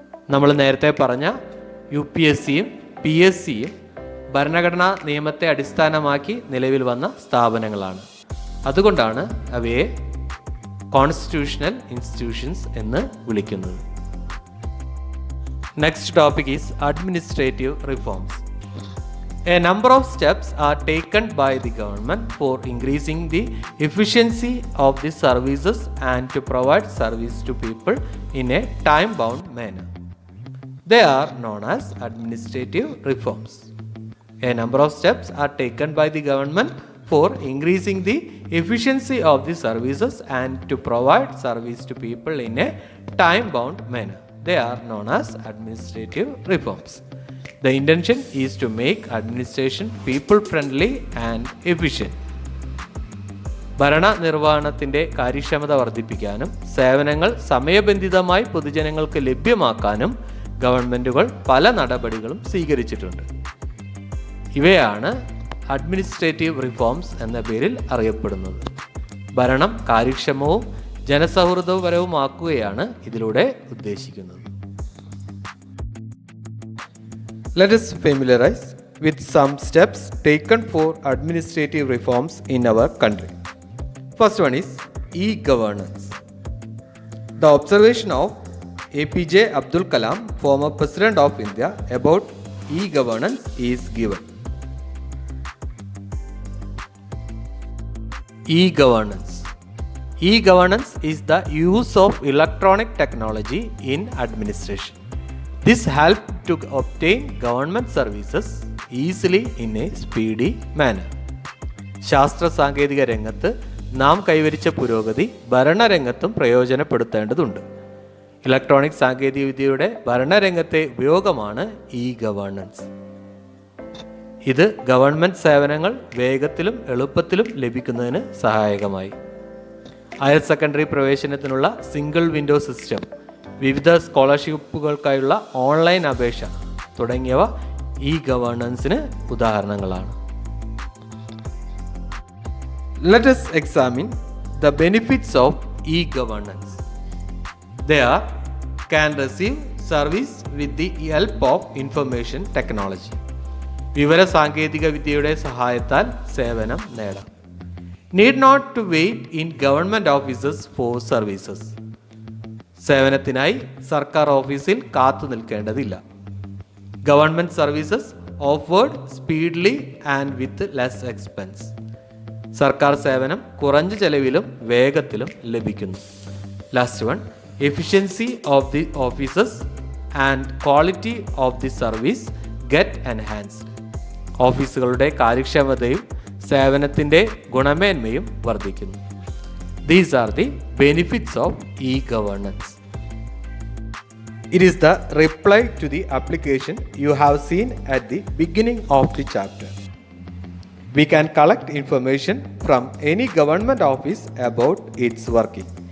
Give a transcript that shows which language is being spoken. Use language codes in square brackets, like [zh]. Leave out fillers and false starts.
[ml] നമ്മൾ നേരത്തെ പറഞ്ഞ UPSCയും PSCയും ഭരണഘടനാ നിയമത്തെ അടിസ്ഥാനമാക്കി നിലവിൽ വന്ന സ്ഥാപനങ്ങളാണ്. അതുകൊണ്ടാണ് അവയെ കോൺസ്റ്റിറ്റ്യൂഷണൽ ഇൻസ്റ്റിറ്റ്യൂഷൻസ് എന്ന് വിളിക്കുന്നത്. [en] Next topic is administrative reforms. A number of steps are taken by the government for increasing the efficiency of the services and to provide service to people in a time-bound manner. They are known as administrative reforms. A number of steps are taken by the government for increasing the efficiency of the services and to provide service to people in a time-bound manner. They are known as administrative reforms. The intention is to make administration people-friendly and efficient. [ml] ഭരണനിർവഹണത്തിൻ്റെ കാര്യക്ഷമത വർദ്ധിപ്പിക്കാനും സേവനങ്ങൾ സമയബന്ധിതമായി പൊതുജനങ്ങൾക്ക് ലഭ്യമാക്കാനും ഗവൺമെൻറ്റുകൾ പല നടപടികളും സ്വീകരിച്ചിട്ടുണ്ട്. ഇവയാണ് അഡ്മിനിസ്ട്രേറ്റീവ് റിഫോംസ് എന്ന പേരിൽ അറിയപ്പെടുന്നത്. ഭരണം കാര്യക്ഷമവും ജനസൗഹൃദപരവുമാക്കുകയാണ് ഇതിലൂടെ ഉദ്ദേശിക്കുന്നത്. [en] Let us familiarize with some steps taken for administrative reforms in our country. First one is e-governance. The observation of APJ Abdul Kalam, former President of India, about e-governance is given. E-governance. E-governance is the use of electronic technology in administration. This helps to obtain government services easily in a speedy manner. [ml] ശാസ്ത്ര സാങ്കേതിക രംഗത്ത് നാം കൈവരിച്ച പുരോഗതി ഭരണരംഗത്തും പ്രയോജനപ്പെടുത്തേണ്ടതുണ്ട്. Electronic സാങ്കേതികവിദ്യയുടെ ഭരണരംഗത്തെ ഉപയോഗമാണ് E governance. ഇത് government സേവനങ്ങൾ വേഗത്തിലും എളുപ്പത്തിലും ലഭിക്കുന്നതിന് സഹായകമായി. Higher secondary പ്രവേശനത്തിനുള്ള single window system, വിവിധ സ്കോളർഷിപ്പുകൾക്കായുള്ള ഓൺലൈൻ അപേക്ഷ തുടങ്ങിയവ ഇ ഗവേണൻസിന് ഉദാഹരണങ്ങളാണ്. [en] Let us examine the benefits of e-governance. They are can receive service with the help of information technology. [ml] വിവര സാങ്കേതിക വിദ്യയുടെ സഹായത്താൽ സേവനം നേടാം. [en] Need not to wait in government offices for services. [ml] സേവനത്തിനായി സർക്കാർ ഓഫീസിൽ കാത്തു നിൽക്കേണ്ടതില്ല. [en] Government services offered speedily and with less expense. [ml] സർക്കാർ സേവനം കുറഞ്ഞ ചെലവിലും വേഗത്തിലും ലഭിക്കുന്നു. [en] Last one, efficiency of the offices and quality of the service get enhanced. [ml] ഓഫീസുകളുടെ കാര്യക്ഷമതയും സേവനത്തിൻ്റെ ഗുണമേന്മയും വർദ്ധിക്കുന്നു. [en] These are the benefits of e-governance. It is the reply to the application you have seen at the beginning of the chapter. We can collect information from any government office about its working.